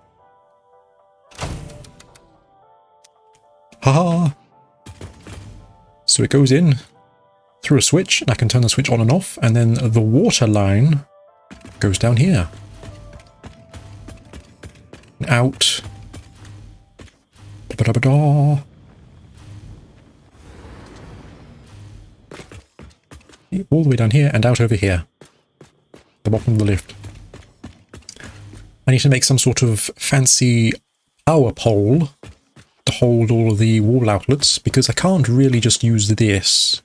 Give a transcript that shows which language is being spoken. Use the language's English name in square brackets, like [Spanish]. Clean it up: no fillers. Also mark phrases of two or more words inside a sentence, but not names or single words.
[English] Haha! So it goes in through a switch, and I can turn the switch on and off, and then the water line goes down here. And out. Da-ba-da-ba-da. All the way down here and out over here. The bottom of the lift. I need to make some sort of fancy power pole to hold all of the wall outlets, because I can't really just use this.